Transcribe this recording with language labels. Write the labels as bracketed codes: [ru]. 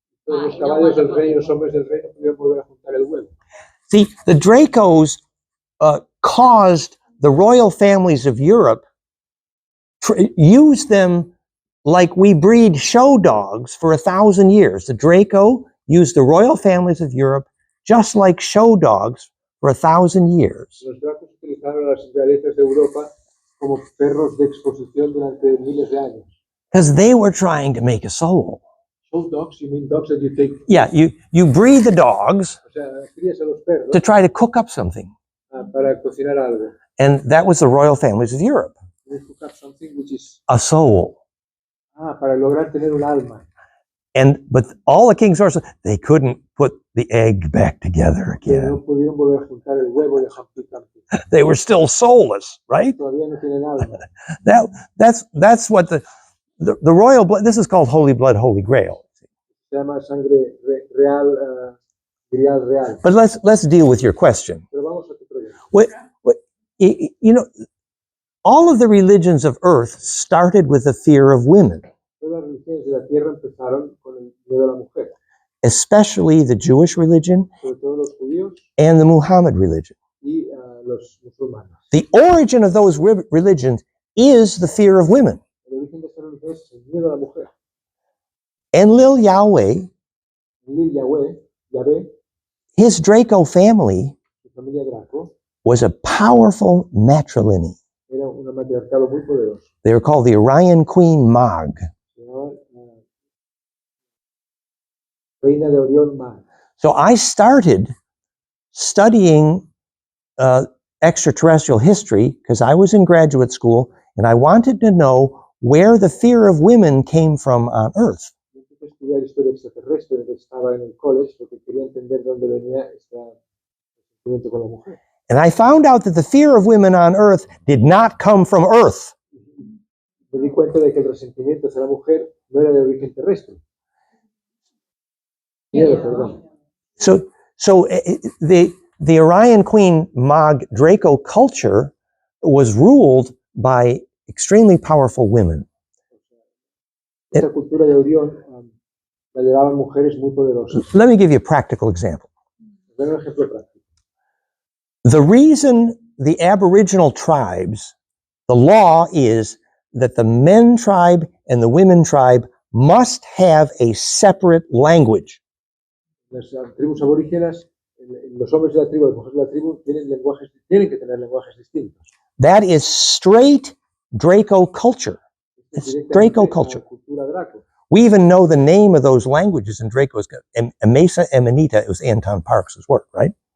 [es] Los caballos del rey y los hombres del rey no podían volver a juntar el huevo. [en] See, the Dracos caused the royal families of Europe use them like we breed show dogs for 1,000 years. The Draco used the royal families of Europe just like show dogs for 1,000 years. [es] Los dracos utilizaron a las realezas de Europa como perros de exposición durante miles de años. [en] Because they were trying to make a soul. Show dogs, you mean dogs that you take, Yeah, you breed the dogs [es] o sea, crías a los perros [en] to try to cook up something. [es] para cocinar algo. [en] And that was the royal families of Europe. You cook up something which is, A soul. [es] para lograr tener un alma. [en] But all the king's horses, they couldn't put the egg back together [es] Pero [en] again. [es] no pudieron volver a juntar el huevo de Humpty Dumpty. [en] They were still soulless, right? [es] Todavía no tienen alma. [en] That's what the royal blood. This is called holy blood, holy grail. [es] Se llama sangre real, grial real. [en] But let's deal with your question. [es] Pero vamos a tu pregunta. [en] You know, all of the religions of earth started with the fear of women, [es] Todas las religiones de la tierra empezaron con el miedo a la mujer, [en] especially the Jewish religion [es] sobre todo los judíos [en] and the Muhammad religion. [es] y los musulmanes. [en] The origin of those religions is the fear of women. [es] El origen de estas religiones es el miedo a la mujer. [en] Enlil Yahweh, [es] Yahvé, [en] his Draco family, [es] su familia Draco, [en] was a powerful matrilineal. [es] era un matriarcado muy poderoso. [en] They were called the Orion Queen Mag. [es] Se llamaba Reina de Orión Mag. [en] So I started studying extraterrestrial history because I was in graduate school and I wanted to know where the fear of women came from on Earth. [es] Empecé a estudiar historia extraterrestre desde que estaba en el college porque quería entender dónde venía este sentimiento con la mujer. [en] And I found out that the fear of women on Earth did not come from Earth. [es] Me di cuenta de que el resentimiento hacia la mujer no era de origen terrestre. Miedo, perdón. [en] So the Orion Queen Mog Draco culture was ruled by extremely powerful women. [es] Esta cultura de Orión la llevaban mujeres muy poderosas. [en] Let me give you a practical example. [es] Ven un ejemplo práctico. [en] The reason the Aboriginal tribes, the law is that the men tribe and the women tribe must have a separate language. [es] Las tribus aborígenas, los hombres de la tribu, las mujeres de la tribu tienen que tener lenguajes distintos. [en] That is straight Draco culture. It's Draco culture. [es] Cultura Draco. [en] We even know the name of those languages in Draco. Mesa Emanita, it was Anton Parks' work, right?